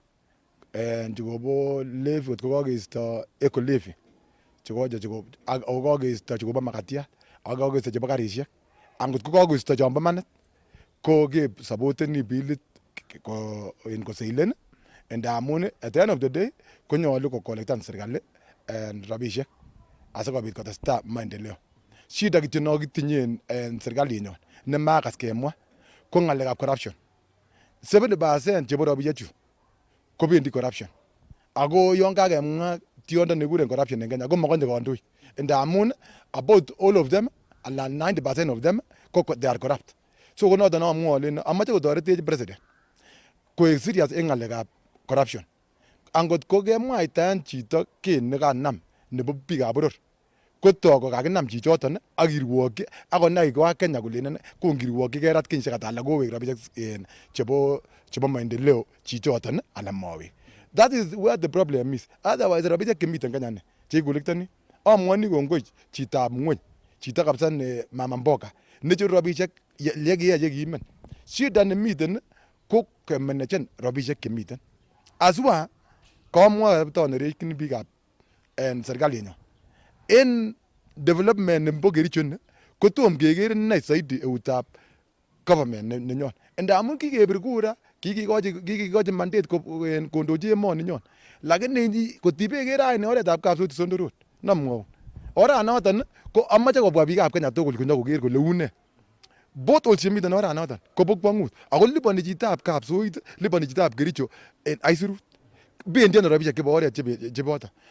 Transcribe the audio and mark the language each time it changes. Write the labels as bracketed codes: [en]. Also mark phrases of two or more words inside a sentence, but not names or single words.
[kln] chekobo levy kot ko kakeisto eco levy ako kakeisto chekobo makatiat ak kakeisto chebo karisiek angot ko kakeisto chombo manit ko kesapoten bilit kosailen ndamun [en] at the end of the day [kln] konyolu kokolektan serikali rabishek asikobit kotestai maendeleo. Shida kityo nokitinye en serikalinyon nemakas kemwa ko ng'alekab corruption. 70% chebo rabishechu kobendi corruption. Ako yon kakemwa tiondo nekikuren corruption en Kenya ko makonye kandoik. [en] Ndamun about all of them alan 90% of them they are corrupt. [kln] So ko noton amwoe ale amache kotoretech president koek serious en ng'alekab corruption. Angot ko kemwaitaen chito kii nekanam nebo biikab boror kotok ko kakinam chichoton ak kirwokyi akonai ko Kenya kolenen kongirwokyi kerat kenyisiek ata ala kowek rabisiek chebo maendeleo chichoton ala mawek. [en] That is where the problem is. [kln] Otherwise rabisiek chemiten Kenya ni chekikolektoni amwoni kongoi chitab ng'weny chito kabisa ne mama mboga necheru rabisiek yekiyae yekiimen. Shida nemiten ko kemenechen rabisiek chemiten aswa kamwa taonerekyin biikab en serikalinyon en development nebo Kericho ni kotom keker inei zaidi eutab government nenyon ndamun kikebir kura kikikochi mandate kondochi emoni nyon lakini kotibeker raini oretab Kapsoti Sondo Road namwaun oranoton ko amache kobwa biikab Kenya tugul konyokoker kole une both chemiten oranoton kobo kwong'ut ako liponi chitab Kapsoit liponi chitab Kericho en aisurut bendi ano rabisiek chebo oret cheboto